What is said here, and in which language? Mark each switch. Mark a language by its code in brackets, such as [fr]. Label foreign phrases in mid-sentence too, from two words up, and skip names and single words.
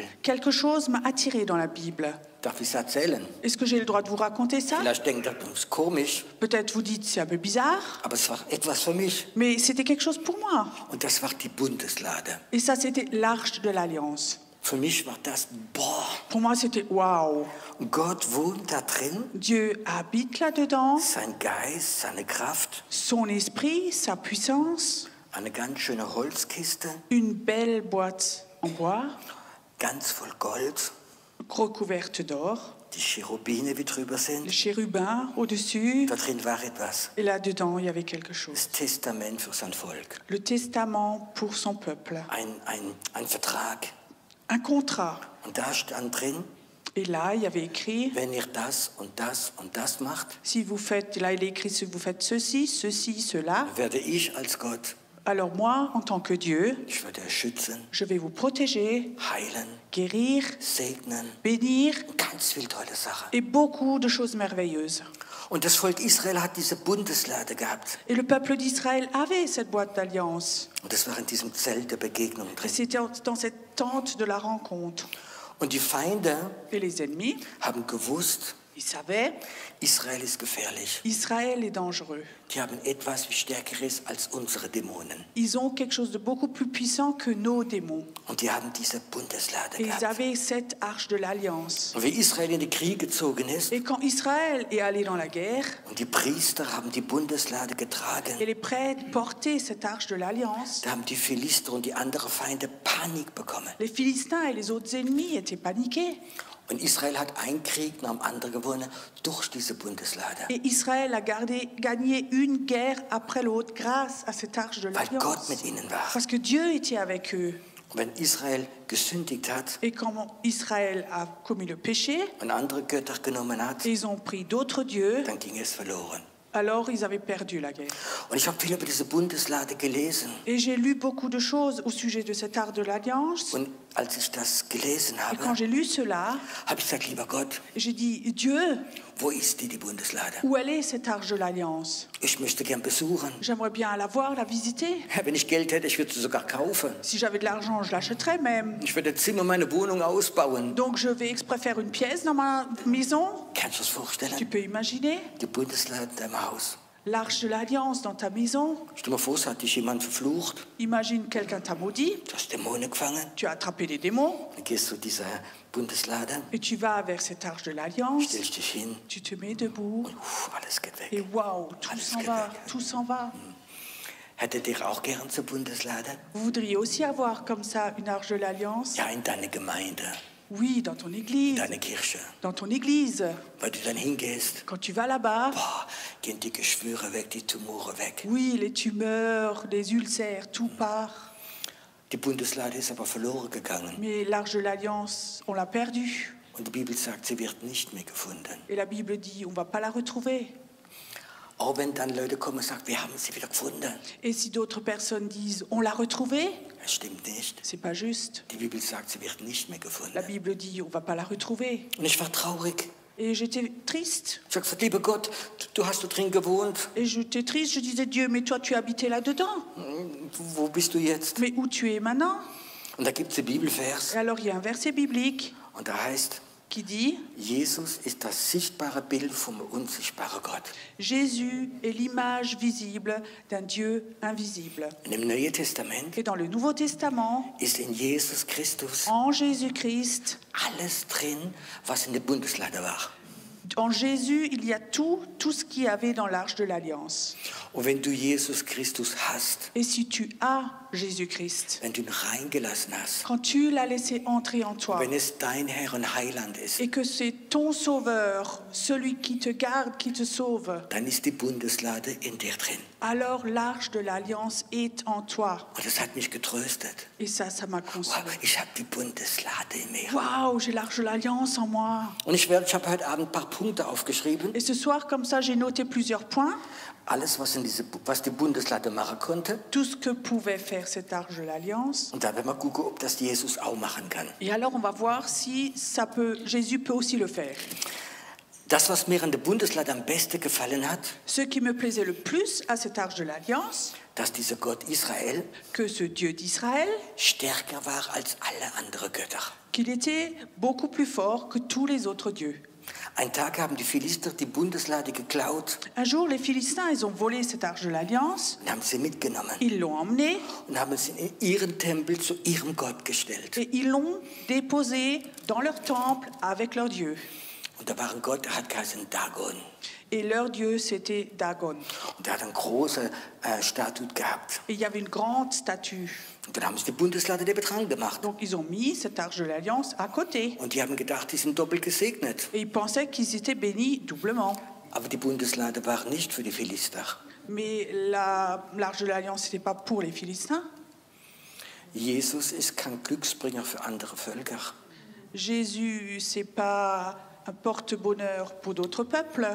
[fr] quelque chose m'a attiré dans la Bible. [de] Darf ich es erzählen? [fr] Est-ce que j'ai le droit de vous raconter ça? [de] Vielleicht denkt ihr, das ist komisch, [fr] Peut-être vous dites c'est un peu bizarre, [de] aber es war etwas für mich. [fr] mais c'était quelque chose pour moi. [de] Und das war die Bundeslade. [fr] Et ça, c'était l'Arche de l'Alliance. [de] Für mich war das, boah, [fr] Pour moi, c'était waouh. [de] Gott wohnt da drin, [fr] Dieu habite là-dedans, [de] sein Geist, seine Kraft, [fr] son esprit, sa puissance, [de] eine ganz schöne Holzkiste, [fr] une belle boîte en bois, [de] ganz voll Gold, [fr] recouverte d'or, [de] die Cherubine, wie drüber [fr] les [de] sind. [fr] chérubins au-dessus. [de] Da drin war etwas. [fr] Et là-dedans, il y avait quelque chose. [de] Das Testament für sein Volk. [fr] Le testament pour son peuple. [de] Ein Vertrag. [fr] Un contrat. [de] Und da stand drin, [fr] Et là, il y avait écrit, [de] wenn ihr das und das und das macht, [fr] si vous faites, là il est écrit, si vous faites ceci, ceci, cela, [de] werde ich als Gott, [fr] alors moi, en tant que Dieu, [de] ich werde euch schützen, [fr] je vais vous protéger, [de] heilen, [fr] guérir, [de] segnen, [fr] bénir, [de] ganz viel tolle Sachen. [fr] et beaucoup de choses merveilleuses. [de] Und das Volk Israel hat diese Bundeslade gehabt. [fr] Et le peuple d'Israël avait cette boîte d'alliance. [de] Und das war in diesem Zelt der Begegnung [fr] Et [de] drin. [fr] c'était dans cette tente de la rencontre. [de] Und die Feinde [fr] Et les ennemis, [de] haben gewusst, [fr] Ils savaient, [de] Israel ist gefährlich. [fr] Israël est dangereux. [de] Die haben etwas, wie Stärkeres als unsere Dämonen. [fr] Ils ont quelque chose de beaucoup plus puissant que nos démons. [de] Und die haben diese Bundeslade [fr] Et ils [de] gehabt. [fr] avaient cette arche de l'Alliance. [de] Und wie Israel in den Krieg gezogen ist, [fr] Et quand Israël est allé dans la guerre, [de] und die Priester haben die Bundeslade getragen, [fr] et les prêtres portaient cette arche de l'Alliance, [de] da haben die Philister und die anderen Feinde Panik bekommen. [fr] les Philistins et les autres ennemis étaient paniqués. [de] Und Israel hat einen Krieg nach dem anderen gewonnen durch diese Bundeslade. [fr] Et Israël a gagné une guerre après l'autre grâce à cette arche de [de] Weil Gott [fr] l'Alliance. [de] mit ihnen war. [fr] Parce que Dieu était avec eux. [de] Und wenn Israel gesündigt hat [fr] Et quand Israël a commis le péché, [de] und andere Götter genommen hat, [fr] et ils ont pris d'autres dieux, [de] dann ging es verloren. [fr] alors ils avaient perdu la guerre. [de] Und ich habe viel über diese Bundeslade gelesen. [fr] Et j'ai lu beaucoup de choses au sujet de cette arche de l'Alliance. [de] Und als ich das gelesen [fr] Et quand [de] habe, [fr] j'ai lu cela, [de] habe ich gesagt, lieber Gott, [fr] j'ai dit, Dieu, [de] wo ist die Bundeslade? [fr] où elle est cette arche de l'Alliance? [de] Ich möchte gern besuchen. [fr] J'aimerais bien la voir, la visiter. [de] Wenn ich Geld hätte, ich würde sie sogar kaufen. [fr] Si j'avais de l'argent, je l'achèterais même. [de] Ich würde Zimmer, meine Wohnung ausbauen. [fr] Donc je vais exprès faire une pièce dans ma maison. [de] Kannst du das [fr] Tu [de] vorstellen? [fr] peux imaginer [de] Die Bundeslade in deinem Haus. [fr] l'arche de l'Alliance dans ta maison. [de] Stell dir mal vor, es hat dich jemand verflucht. [fr] Imagine quelqu'un t'a maudit, [de] Du hast Dämonen gefangen. [fr] tu as attrapé des démons [de] Dann gehst du zu dieser Bundeslade, [fr] et tu vas vers cette arche de l'Alliance. [de] stellst dich hin. [fr] Tu te mets debout [de] Alles geht [fr] et [de] weg. [fr] waouh, tout s'en va, tout s'en va. [de] Hättet ihr auch gern zur Bundeslade? [fr] Vous voudriez aussi avoir comme ça une arche de l'Alliance? [de] Ja, in deine Gemeinde, [fr] Oui, dans ton [de] in [fr] église. [de] deine Kirche. [fr] Dans ton église. [de] Weil du dann hingehst, [fr] Quand tu vas là-bas, [de] gehen die Geschwüre weg, die Tumore weg. [fr] oui, les tumeurs, les ulcères, tout part. [de] Die Bundeslade ist aber verloren gegangen. [fr] Mais l'arche de l'Alliance, on l'a perdue. [de] Und die Bibel sagt, sie wird nicht mehr gefunden. [fr] Et la Bible dit, on ne va pas la retrouver. [de] Auch wenn dann Leute kommen und sagen, wir haben sie wieder gefunden. [fr] Et si d'autres personnes disent, on l'a retrouvée, [de] Das stimmt nicht. [fr] c'est pas juste. [de] Die Bibel sagt, sie wird nicht mehr gefunden. [fr] La Bible dit, on va pas la retrouver. [de] Und ich war traurig. [fr] Et j'étais triste. [de] Ich habe gesagt, lieber Gott, du hast da drin gewohnt. [fr] Et j'étais triste, je disais, Dieu, mais toi, tu habitais là-dedans. [de] Wo bist du jetzt? [fr] Mais où tu es maintenant? [de] Und da gibt es einen Bibelvers. [fr] Et alors, il y a un verset biblique [de] Und da heißt, [fr] qui dit, [de] Jesus ist das sichtbare Bild vom unsichtbaren Gott. [fr] Jésus est l'image visible d'un Dieu invisible. [de] Und im Neuen Testament [fr] Et dans le Nouveau Testament, [de] ist in Jesus Christus [fr] en Jésus-Christ, [de] alles drin, was in der Bundeslade war. [fr] en Jésus, il y a tout ce qu'il y avait dans l'arche de l'Alliance. [de] Und wenn du Jesus Christus hast, [fr] Et si tu as Jésus-Christ, [de] wenn du ihn reingelassen hast, [fr] quand tu l'as laissé entrer en toi, [de] wenn es dein Herr und Heiland ist, [fr] et que c'est ton sauveur, celui qui te garde, qui te sauve, [de] dann ist die Bundeslade in dir drin. [fr] alors l'arche de l'Alliance est en toi. [de] Und das hat mich getröstet. [fr] Et ça m'a [de] Wow, [fr] consolé. [de] ich habe die Bundeslade in mir. [fr] Waouh, j'ai l'arche de l'Alliance en moi. [de] Und ich habe heute Abend ein paar Punkte aufgeschrieben. [fr] Et ce soir, comme ça, j'ai noté plusieurs points. [de] Alles, was die Bundeslade machen konnte. [fr] Tout ce que pouvait faire cette arche de l'Alliance. [de] Und da werden wir gucken, ob das Jesus auch machen kann. [fr] Et alors, on va voir si Jésus peut aussi le faire. [de] Das, was mir an der Bundeslade am besten gefallen hat, [fr] Ce qui me plaisait le plus à cette arche de l'Alliance, [de] dass dieser Gott Israel [fr] que ce Dieu d'Israël, [de] stärker war als alle anderen Götter. [fr] qu'il était beaucoup plus fort que tous les autres dieux. [de] Ein Tag haben die Philister die Bundeslade geklaut [fr] Un jour, les Philistins, ils ont volé cette arche de l'Alliance, [de] und haben sie mitgenommen [fr] ils l'ont emmenée [de] und haben sie in ihren Tempel zu ihrem Gott gestellt. [fr] et ils l'ont déposée dans leur temple avec leur Dieu. [de] Und da war ein Gott, der hat geheißen Dagon. [fr] Et leur Dieu, c'était Dagon. [de] Und der hat eine große Statue gehabt. [fr] Et il y avait une grande statue. [de] Und dann haben sie die Bundeslade neben dran gemacht. [fr] Donc, ils ont mis cette arche de l'Alliance à côté. [de] Und die haben gedacht, die sind doppelt gesegnet. [fr] Et ils pensaient qu'ils étaient bénis doublement. [de] Aber die Bundeslade war nicht für die Philister. [fr] Mais l'arche de l'Alliance, ce n'était pas pour les Philistins. [de] Jesus ist kein Glücksbringer für andere Völker. [fr] Jésus, c'est pas un porte-bonheur pour d'autres peuples.